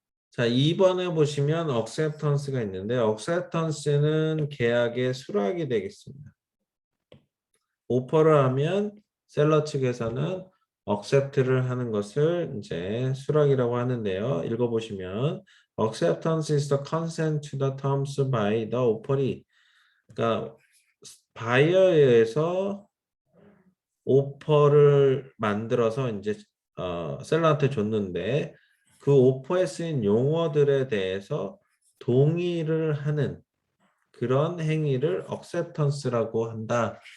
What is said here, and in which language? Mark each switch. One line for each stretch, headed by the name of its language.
Korean: 자, 2번에 보시면 acceptance가 있는데 acceptance는 계약의 수락이 되겠습니다. 오퍼를 하면 셀러 측에서는 accept를 하는 것을 이제 수락이라고 하는데요. 읽어보시면
English: acceptance is the consent to the terms by the offeree.
Korean: 그러니까 바이어에 의해서 오퍼를 만들어서 이제 셀러한테 줬는데 그 오퍼에 쓰인 용어들에 대해서 동의를 하는 그런 행위를 acceptance라고 한다.